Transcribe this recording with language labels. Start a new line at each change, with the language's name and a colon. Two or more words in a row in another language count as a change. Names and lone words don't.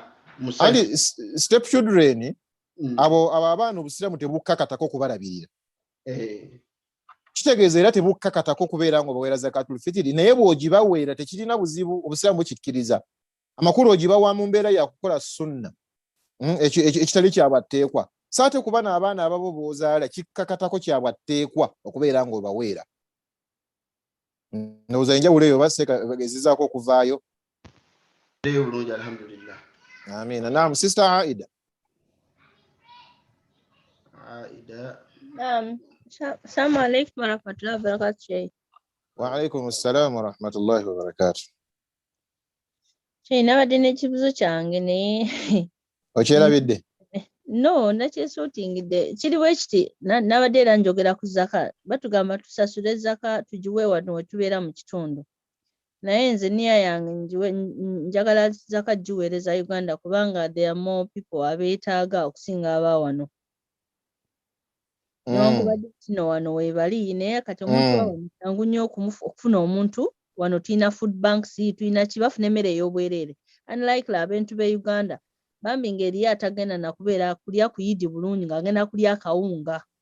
Ganda: andi
English: step children
Ganda: abo abaana obusiramu tebukkakatako okubalabirira kitegeeza era tebukkakatako okubeera nga obaweera
Arabic: زكاة الفطر
Ganda: naye bw'ogibaweera tekirina buzibu obusiramu bukikkiriza amakulu ogibawa mu mbeera yakukola sunna ekitali kyabwatteekwa saate kuba n'abaana ababo b'ozaala kikkakatako kyabwatteekwa okubeera nga obaweera ndowooza enjawulo eyo baseka bagezezaako okuvaayo. Bulungi alhamdulillah. Ameena. Naam, Sister Aida. Naam.
Arabic: السلام عليكم ورحمة الله وبركاته. وعليكم السلام ورحمة الله وبركاته.
Ganda: Nabadde n'ekibuzo kyange naye okyerabidde? No, nakyesuutingidde kiri bwe kiti nabadde era njogera ku zaka batugamba tusasule zaka tugiwe wano we tubeera mu kitundu naye nze niya yange njagala zaka giweereza Uganda kubanga
English: there are more people
Ganda: abeetaaga okusinga aba wano newankubadde kino wano weebali naye kati omuntu wa wano kyangu nnyo okufuna omuntu wano tulina
English: food banks
Ganda: tulina kibafuna emmere ey'obwereere unlike abantu b'e Uganda bambi ngeri atagenda na kubeera kulya kuyidi bulungi ng'agenda kulya akawunga.